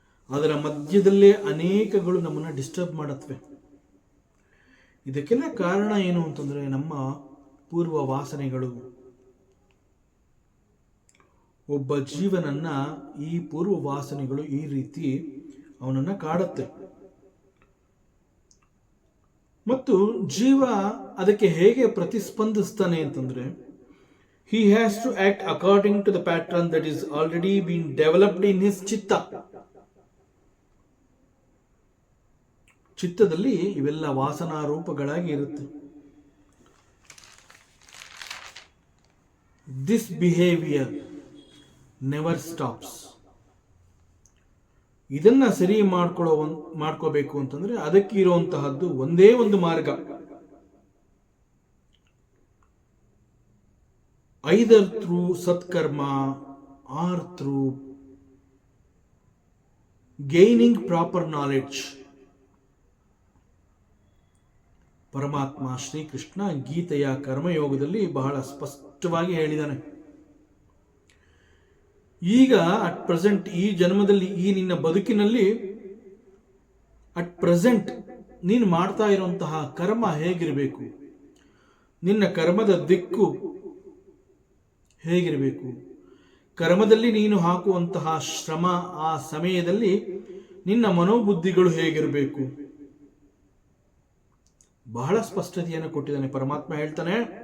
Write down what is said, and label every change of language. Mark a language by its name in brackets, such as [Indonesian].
[Kannada] ಅದರ ಮಧ್ಯದಲ್ಲೇ ಅನೇಕಗಳು ನಮ್ಮನ್ನ ಡಿಸ್ಟರ್ಬ್ ಮಾಡತ್ವೆ. ಇದಕ್ಕೆಲ್ಲ ಕಾರಣ ಏನು ಅಂತಂದ್ರೆ, ನಮ್ಮ ಪೂರ್ವ ವಾಸನೆಗಳು. ಒಬ್ಬ ಜೀವನನ್ನ ಈ ಪೂರ್ವ ವಾಸನೆಗಳು ಈ ರೀತಿ ಅವನನ್ನ ಕಾಡುತ್ತೆ. ಮತ್ತು ಜೀವ ಅದಕ್ಕೆ ಹೇಗೆ ಪ್ರತಿಸ್ಪಂದಿಸ್ತಾನೆ ಅಂತಂದ್ರೆ, [English] he has to act according to the pattern that is already been developed in his chitta. [Kannada] ಚಿತ್ತದಲ್ಲಿ ಇವೆಲ್ಲ ವಾಸನಾ ರೂಪಗಳಾಗಿ ಇರುತ್ತೆ. [English] This behavior never stops. [Kannada] ಇದನ್ನ ಸರಿ ಮಾಡ್ಕೋಬೇಕು ಅಂತಂದ್ರೆ ಅದಕ್ಕೆ ಇರುವಂತಹದ್ದು ಒಂದೇ ಒಂದು ಮಾರ್ಗ. [English] either through satkarma or through gaining proper knowledge. [Kannada] ಪರಮಾತ್ಮ ಶ್ರೀಕೃಷ್ಣ ಗೀತೆಯ ಕರ್ಮಯೋಗದಲ್ಲಿ ಬಹಳ ಸ್ಪಷ್ಟವಾಗಿ ಹೇಳಿದ್ದಾನೆ. ಈಗ [English] at present [Kannada] ಈ ಜನ್ಮದಲ್ಲಿ ಈ ನಿನ್ನ ಬದುಕಿನಲ್ಲಿ ಅಟ್ ಪ್ರೆಸೆಂಟ್ ನೀನು ಮಾಡ್ತಾ ಇರುವಂತಹ ಕರ್ಮ ಹೇಗಿರಬೇಕು, ನಿನ್ನ ಕರ್ಮದ ದಿಕ್ಕು ಹೇಗಿರಬೇಕು, ಕರ್ಮದಲ್ಲಿ ನೀನು ಹಾಕುವಂತಹ ಶ್ರಮ, ಆ ಸಮಯದಲ್ಲಿ ನಿನ್ನ ಮನೋಬುದ್ಧಿಗಳು ಹೇಗಿರಬೇಕು, ಬಹಳ ಸ್ಪಷ್ಟತೆಯನ್ನು ಕೊಟ್ಟಿದ್ದಾನೆ. ಪರಮಾತ್ಮ ಹೇಳ್ತಾನೆ,